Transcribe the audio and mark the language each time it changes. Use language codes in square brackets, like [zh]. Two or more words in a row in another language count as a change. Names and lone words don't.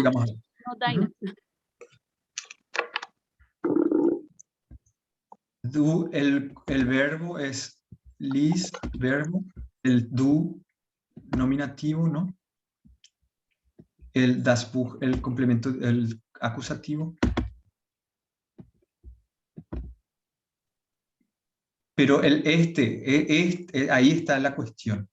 [es] así vamos a ver. no deiner. Du, el verbo es liest, verbo, el du, nominativo, ¿no? [de] El das Buch, [es] el complemento, el acusativo. Pero ahí está la cuestión.